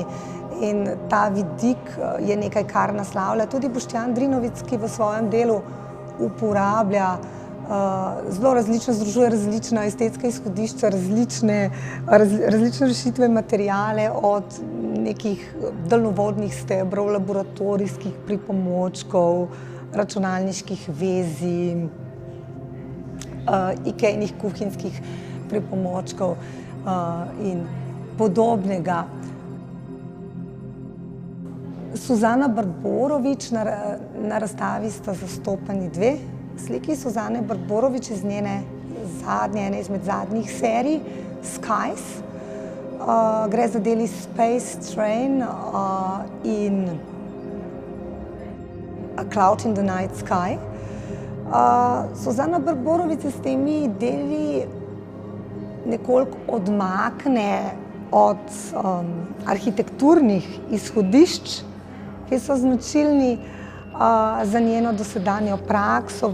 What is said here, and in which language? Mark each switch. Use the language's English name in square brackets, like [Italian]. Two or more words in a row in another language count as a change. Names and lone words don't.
[Slovenian] In ta vidik je nekaj, kar naslavlja tudi Boštjan Drinovic, ki v svojem delu uporablja zelo različno, združuje različna estetska izhodišča, različne rešitve, materiale, od nekih daljnovodnih stebrov, laboratorijskih pripomočkov, računalniških vezij, Ikejnih kuhinjskih pripomočkov in podobnega. Suzana Barborović, na razstavi sta zastopani dve sliki Suzane Barborović iz njene ene izmed zadnjih serij, Skies. Gre za deli Space Train in A Cloud in the Night Sky. Suzana Barborović se s temi deli nekoliko odmakne od arhitekturnih izhodišč, ki so značilni za njeno dosedanjo prakso.